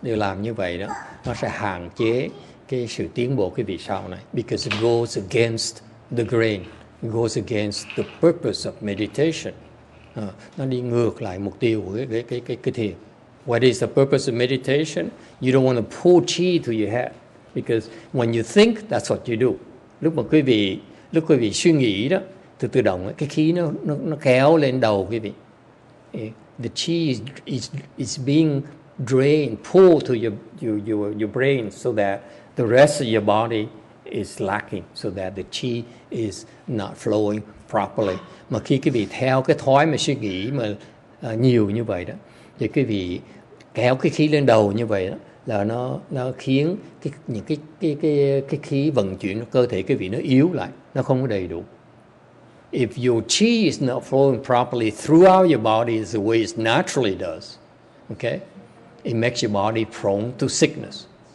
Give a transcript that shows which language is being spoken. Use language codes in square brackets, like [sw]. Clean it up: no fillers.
[vi] Điều làm như vậy đó, nó sẽ hạn chế cái sự tiến bộ quý vị sau này, [en] because it goes against the grain, it goes against the purpose of meditation. [vi] Nó đi ngược lại mục tiêu của cái thiền. [en] What is the purpose of meditation? You don't want to pull chi to your head, because when you think, that's what you do. [vi] Lúc quý vị suy nghĩ đó, tự động cái khí nó kéo lên đầu quý vị. [en] The chi is being drained, pulled to your brain, so that the rest of your body is lacking, so that the chi is not flowing properly. [vi] Mà khi quý vị theo cái thói mà suy nghĩ mà nhiều như vậy đó, thì quý vị kéo cái khí lên đầu như vậy đó, là nó khiến những cái khí vận chuyển cơ thể quý vị nó yếu lại, nó không có đầy đủ. [en] If your chi is not flowing properly throughout your body the way it naturally does, okay, it makes your body prone to sickness.